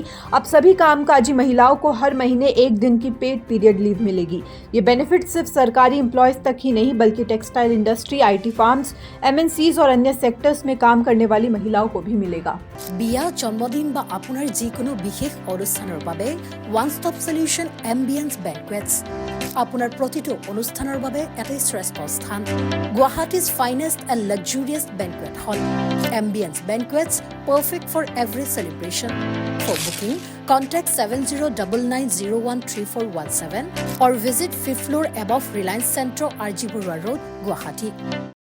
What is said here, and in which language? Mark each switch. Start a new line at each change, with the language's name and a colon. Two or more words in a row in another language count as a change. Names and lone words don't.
Hindi: अब सभी कामकाजी महिलाओं को हर महीने 1 दिन की
English: paid period leave
Hindi: मिलेगी। ये बेनिफिट सिर्फ सरकारी एम्प्लॉयज तक ही नहीं बल्कि
English: textile industry, IT firms, MNCs
Hindi: और अन्य सेक्टर्स में काम करने वाली महिलाओं को भी मिलेगा।
Assamese: বিয়া, জন্মদিন বা আপোনাৰ যিকোনো বিশেষ অনুষ্ঠানৰ বাবে
English: one stop solution
Assamese: এম্বিয়েন্স বেংকুৱেটছ। আপোনাৰ প্ৰতিটো অনুষ্ঠানৰ বাবে এটা শ্ৰেষ্ঠ স্থান।
English: Guwahati's finest and luxurious banquet hall. এম্বিয়েন্স বেংকুৱেটছ, perfect for every celebration. For booking, contact 7099013417 or visit 5th floor above Reliance Centro, RG Burwa Road, Guwahati.